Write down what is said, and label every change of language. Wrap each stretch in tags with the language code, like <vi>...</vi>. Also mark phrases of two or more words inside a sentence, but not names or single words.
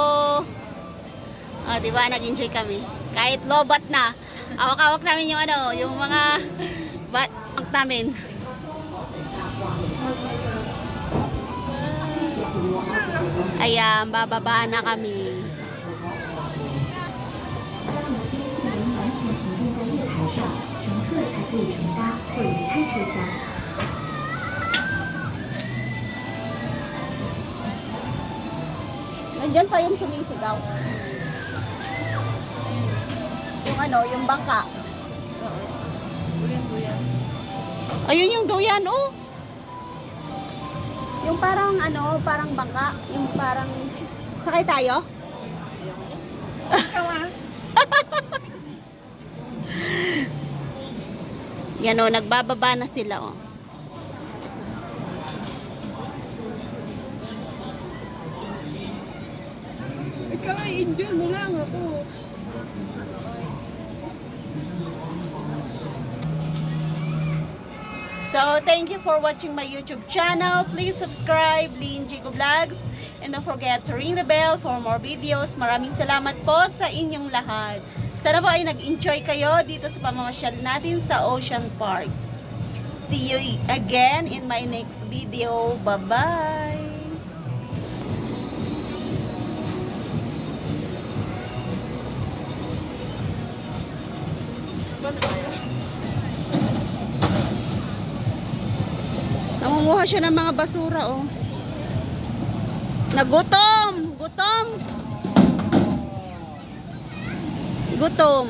<tl>Diba, nag-enjoy kami kahit lobat na. Awak-awak namin yung ano, yung mga back namin. Ayan, bababa na kami.</tl> <zh>当摩天巨轮完全停定在月台上，乘客才可以乘搭或离开车厢。</zh> <tl>Nandiyan pa yung sumisigaw. Yung ano, yung bangka. Ayun yung duyan, oh. Yung parang ano, parang bangka. Yung parang... Sakay tayo? Yan o, nagbababa na sila, oh. Ikaw ay enjoy mo lang ako.</tl> <en>So, thank you for watching my YouTube channel. Please subscribe, Lynn Jigo Vlogs. And don't forget to ring the bell for more videos.</en> <tl>Maraming salamat po sa inyong lahat. Sana po ay nag-enjoy kayo dito sa pamamasyal natin sa Ocean Park.</tl> <en>See you again in my next video. Bye-bye!</en> <tl>Nangunguha siya ng mga basura, oh. Nagutom! Gutom! Gutom.</tl>